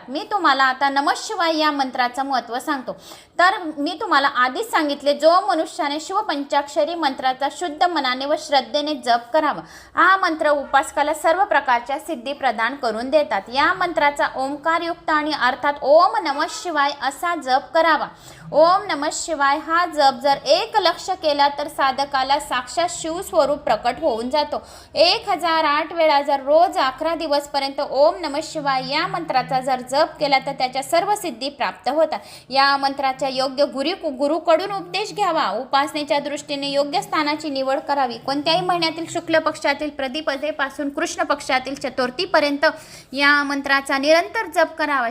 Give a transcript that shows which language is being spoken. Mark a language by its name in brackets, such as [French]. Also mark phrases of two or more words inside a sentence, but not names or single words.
[Marathi] मी तुम्हाला आता नमःशिवाय या मंत्राचं महत्त्व सांगतो. तर मी तुम्हाला आधीच सांगितले, जो मनुष्याने शिवपंचाक्षरी मंत्राचा शुद्ध मनाने व श्रद्धेने जप करावा, हा मंत्र उपासकाला सर्व प्रकारच्या सिद्धी प्रदान करून देतात. या मंत्राचा ओंकारयुक्त आणि अर्थात [Sanskrit] ओम नमः शिवाय [Marathi] असा जप करावा. [Sanskrit] ओम नमः शिवाय [Marathi] हा जप जर 1 लक्ष केला तर साधकाला साक्षात शिवस्वरूप प्रकट होऊन जातो. 1008 वेळा जर रोज 11 दिवसपर्यंत [Sanskrit] ओम नमः शिवाय [Marathi] या मंत्राचा जर जप केला तर त्याच्या सर्व सिद्धी प्राप्त होतात. या मंत्राच्या योग्य गुरुकडून उपदेश घ्यावा. उपासनेच्या दृष्टीने योग्य स्थानाची निवड करावी. कोणत्याही महिन्यातील शुक्ल पक्षातील प्रतिपदेपासून कृष्ण पक्षातील चतुर्थीपर्यंत या मंत्राचा निरंतर जप करावा.